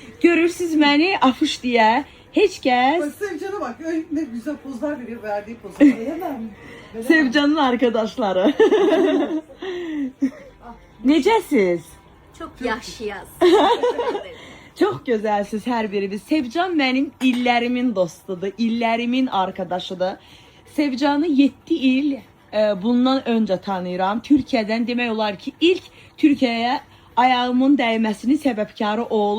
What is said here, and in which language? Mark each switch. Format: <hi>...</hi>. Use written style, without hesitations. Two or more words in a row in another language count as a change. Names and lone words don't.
<az>görürsünüz məni afuş deyə. Heç kəs.</az> <tr>Bak Sevcan'a bak. Öyle ne güzel pozlar veriyor, verdiği pozlar. Veremem.</tr> <az>Sevcanın arkadaşları. Necəsiz?</az> <tr>Çok yaşayaz.</tr> <az>Çox gözəlsiz hər biriniz. Sevcan mənim illərimin dostudur, illərimin arkadaşıdır. Sevcanı 7 il bundan öncə tanıyıram. Türkiyədən demək olar ki, ilk Türkiyəyə ayağımın dəyməsinin səbəbkarı o olub.</az>